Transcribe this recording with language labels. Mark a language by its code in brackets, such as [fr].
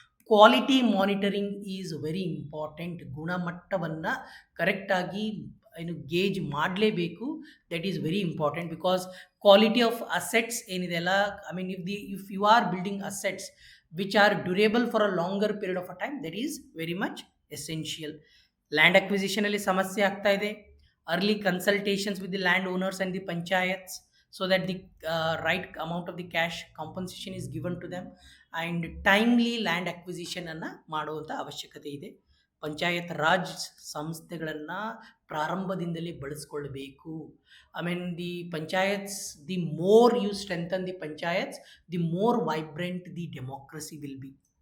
[en] Quality monitoring is very important. [kn] ಗುಣಮಟ್ಟವನ್ನು ಕರೆಕ್ಟಾಗಿ gauge ಮಾಡಲೇಬೇಕು. [en] that is very important, because quality of assets [kn] ಏನಿದೆ ಅಲ್ಲ, [en] If you are building assets which are durable for a longer period of a time, that is very much essential. [kn] Land ಅಕ್ವಿಸಿಷನಲ್ಲಿ ಸಮಸ್ಯೆ ಆಗ್ತಾ ಇದೆ. [en] Early consultations with the landowners and the panchayats so that the right amount of the cash compensation is given to them, and timely land acquisition [kn] ಅನ್ನು ಮಾಡುವಂಥ ಅವಶ್ಯಕತೆ ಇದೆ. ಪಂಚಾಯತ್ ರಾಜ್ ಸಂಸ್ಥೆಗಳನ್ನು ಪ್ರಾರಂಭದಿಂದಲೇ ಬಳಸ್ಕೊಳ್ಬೇಕು. [en] The panchayats, the more you strengthen the panchayats, the more vibrant the democracy will be.